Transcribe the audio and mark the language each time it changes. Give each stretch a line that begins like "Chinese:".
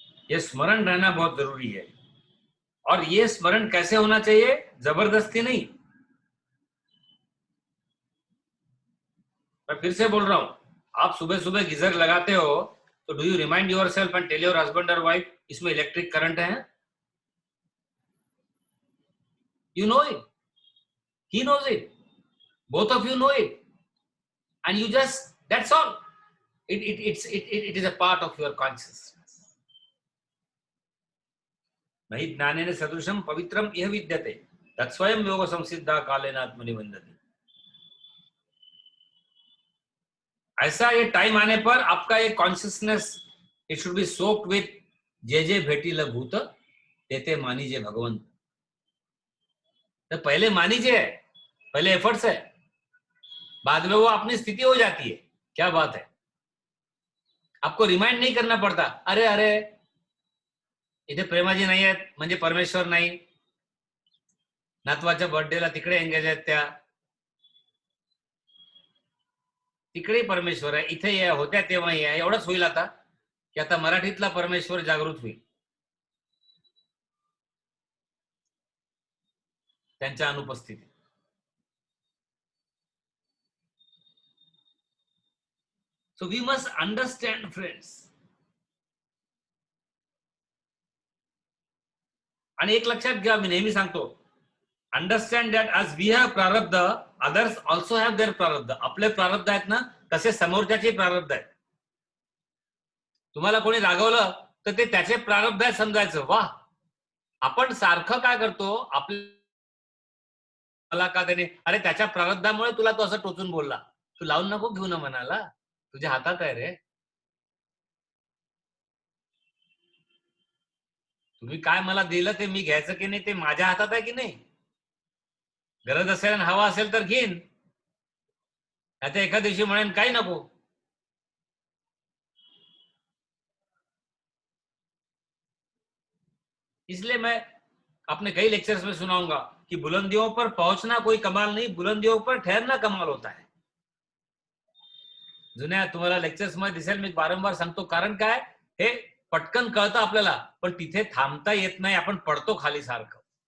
Hindi: ये स्मरण रहना बहुत जरूरी है। और ये स्मरण कैसे होना चाहिए? जबरदस्ती नहीं। मैं फिर से बोल रहा हूं, आप सुबह सुबह गीजर लगाते हो तो
English: do you remind yourself and tell your husband और wife
Hindi: इसमें इलेक्ट्रिक करंट है?
English: You know it, he knows it, both of you know it, and you just, that's all. It is a part of your consciousness.
Sanskrit: नहि ज्ञानेन सदृशं पवित्रम इह विद्यते तत्स्वयं योग संसिद्धा कालेन आत्मनि वन्दति।
Hindi: ऐसा ये टाइम आने पर आपका ये consciousness
English: it should be soaked with
Marathi: J जे भेटील भूत तेते मानीजे भगवंत।
Hindi: तो पहले मानीजे है, पहले एफर्ट्स है, बाद में वो अपनी स्थिति हो जाती है। क्या बात है, आपको रिमाइंड नहीं करना पड़ता,
Marathi: अरे अरे इथे प्रेमाजी नाही आहेत म्हणजे परमेश्वर नाही, नातवाच्या बर्थडेला तिकडे एंगेज आहेत त्या, तिकडे परमेश्वर आहे, इथे या होत्या तेव्हा या, एवढंच होईल आता की आता मराठीतला परमेश्वर जागृत होईल त्यांच्या अनुपस्थितीत।
English: So we must understand, friends.
Marathi: आणि एक लक्षात घ्या, मी नेहमी सांगतो,
English: Understand that आज we have प्रारब्ध, others also have their प्रारब्ध।
Marathi: आपले प्रारब्ध आहेत ना, तसे समोरच्याचे प्रारब्ध आहेत। तुम्हाला कोणी रागवलं तर ते त्याचे प्रारब्ध आहे समजायचं। वाह, आपण सारखं काय करतो, आपल्याला का त्याने, अरे त्याच्या प्रारब्धामुळे तुला तो असं टोचून बोलला, तू लावून नको घेऊ ना मनाला, तुझ्या हातात आहे रे। तुम्ही काय मला दिलं ते मी घ्यायचं की नाही ते माझ्या हातात आहे की नाही। गरज असेल आणि हवा असेल तर घेईन, आता एका दिवशी म्हणेन काही नको।
Hindi: इसलिए मैं अपने कई लेक्चर्स में सुनाऊंगा कि बुलंदियों पर पहुंचना कोई कमाल नहीं, बुलंदियों पर ठहरना कमाल होता है।
Marathi: जुन्या तुम्हाला लेक्चर्स मध्ये दिसेल, मी वारंवार सांगतो, कारण काय, हे पटकन कळतं आपल्याला, पण तिथे थांबता येत नाही, आपण पडतो खाली सारखं।